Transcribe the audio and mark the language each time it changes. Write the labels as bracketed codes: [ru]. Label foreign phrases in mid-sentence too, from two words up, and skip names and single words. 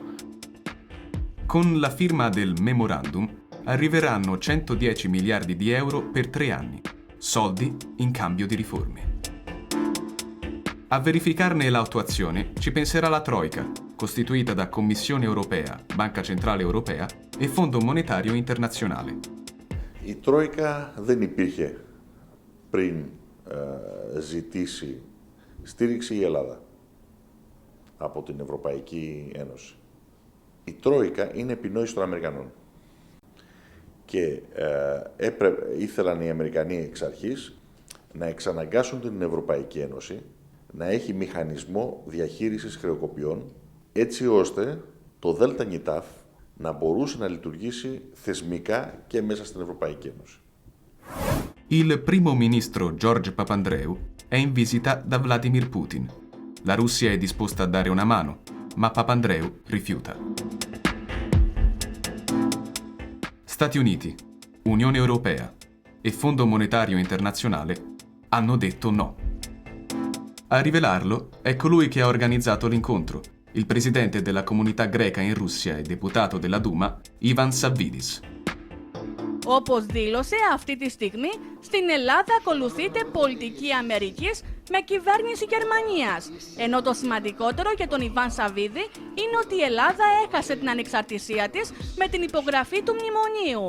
[it] Con la firma del memorandum arriveranno 110 miliardi di euro per 3 anni, soldi in cambio di riforme. A verificarne l'attuazione ci penserà la Troika, costituita da Commissione Europea, Banca Centrale Europea e Fondo Monetario Internazionale. [el] Η Τρόικα δεν υπήρχε πριν ζητήσει στήριξη η Ελλάδα από την Ευρωπαϊκή Ένωση. Η Τρόικα είναι επινόηση των Αμερικανών και ήθελαν οι Αμερικανοί εξ αρχής να εξαναγκάσουν την Ευρωπαϊκή Ένωση να έχει μηχανισμό διαχείρισης χρεοκοπιών έτσι ώστε το ΔΝΤ να μπορούσε να λειτουργήσει θεσμικά και μέσα στην Ευρωπαϊκή Ένωση. [it] Il primo ministro George Papandreou è in visita da Vladimir Putin. La Russia è disposta a dare una mano, ma Papandreou rifiuta. Stati Uniti, Unione Europea e Fondo Monetario Internazionale hanno detto no. A rivelarlo è colui che ha organizzato l'incontro, il presidente della comunità greca in Russia e deputato della Duma, Ivan Savvidis. [el] Όπως δήλωσε, αυτή τη στιγμή στην Ελλάδα ακολουθείται πολιτική Αμερικής με κυβέρνηση Γερμανίας. Ενώ το σημαντικότερο για τον Ιβάν Σαββίδη είναι ότι η Ελλάδα έχασε την ανεξαρτησία της με την υπογραφή του μνημονίου.